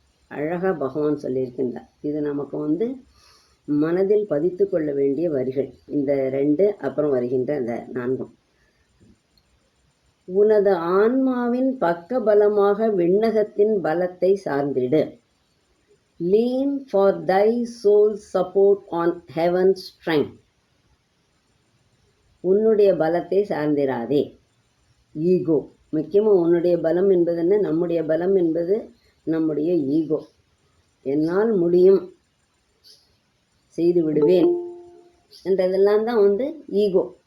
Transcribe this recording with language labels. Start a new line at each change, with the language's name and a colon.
Tamil: அழகாக பகவான் சொல்லியிருக்கின்றார். இது நமக்கு மனதில் பதித்து கொள்ள வேண்டிய வரிகள். இந்த 2 அப்புறம் வருகின்ற அந்த 4. உனது ஆன்மாவின் பக்க பலமாக விண்ணகத்தின் பலத்தை சார்ந்திடு.
English: Lean for thy soul's support on heaven's strength.
Tamil: உன்னுடைய பலத்தை சார்ந்திராதே. ஈகோ முக்கியமாக. உன்னுடைய பலம் என்பது என்ன? நம்முடைய பலம் என்பது நம்முடைய ஈகோ. என்னால் முடியும், செய்து விடுவேன் என்றதெல்லாம் தான் ஈகோ.